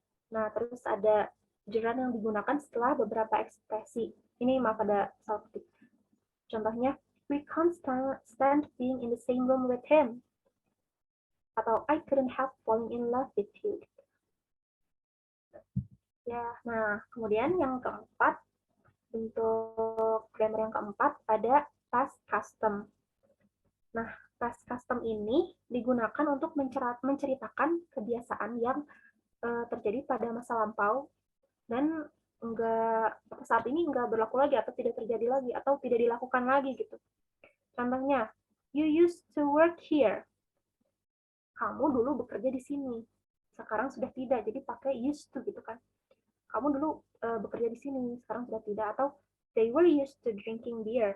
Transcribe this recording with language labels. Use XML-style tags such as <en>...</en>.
<id>Nah, terus ada gerund yang digunakan setelah beberapa ekspresi. Ini maaf ada salah ketik. Contohnya,</id> <en>we can't stand being in the same room with him.</en> <id>Atau</id> <en>I couldn't help falling in love with you.</en> <id>Ya, nah kemudian yang keempat, untuk grammar yang keempat ada past custom. Nah, past custom ini digunakan untuk menceritakan kebiasaan yang terjadi pada masa lampau dan saat ini enggak berlaku lagi atau tidak terjadi lagi atau tidak dilakukan lagi gitu. Contohnya,</id> <en>you used to work here.</en> <id>Kamu dulu bekerja di sini. Sekarang sudah tidak, jadi pakai used to gitu kan. Kamu dulu bekerja di sini, sekarang sudah tidak. Atau</id> <en>they were used to drinking beer.</en>